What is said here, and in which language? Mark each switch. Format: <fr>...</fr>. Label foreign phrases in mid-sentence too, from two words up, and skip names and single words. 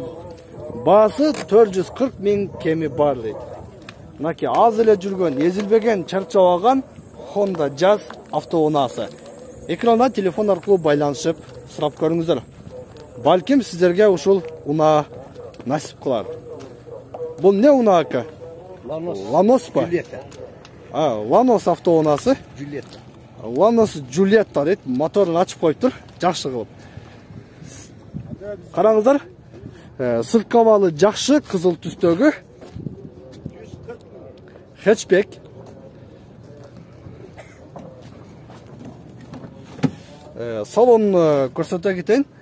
<ky>Баасы 440 000 кеми бар дейт. Мынакей аз эле жүргөн, эзилбеген, чарчабаган Honda Jazz автоунаасы. Экранда телефон аркылуу байланышып, сурап көрүңүздөр. Балким сиздерге ушул унаа насип кылар. Бул не унаа ака? Lanos па? Lanos автоунаасы. Lanos Julietta дейт. Моторун ачып коюптур, жакшы кылып. Караңыздар. Сырткабалы жакшы, кызыл түстөгү. Hatchback. Салон көрсөтө кетейин.</ky>